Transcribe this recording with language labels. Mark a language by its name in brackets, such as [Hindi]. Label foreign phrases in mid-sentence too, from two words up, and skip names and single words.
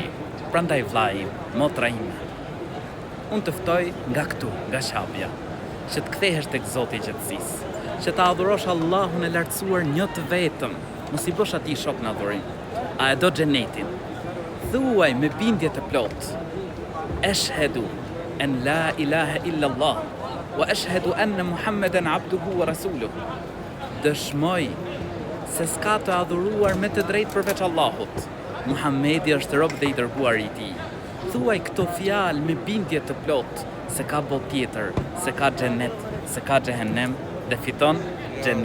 [Albanian] Prandaj vllai, motra ime, unë të ftoj nga këtu, nga shapja, që të kthehesh tek Zoti i qetësisë, që ta adhurosh Allahun e lartësuar një të vetëm, mos i bësh atij shok në adhurim. A e do xhenetin? Thuaj me bindje të plot: [Arabic] أشهد أن لا إله إلا الله وأشهد أن محمدا عبده ورسوله. [Albanian] Dëshmoj se s'ka të adhuruar me të drejtë përveç Allahut. Muhamedi është rob dhe i dërguar i tij. Thuaj këto fjalë me bindje të plot, se ka botë tjetër, se ka xhenet, se ka xhehenem dhe fiton xhenetin.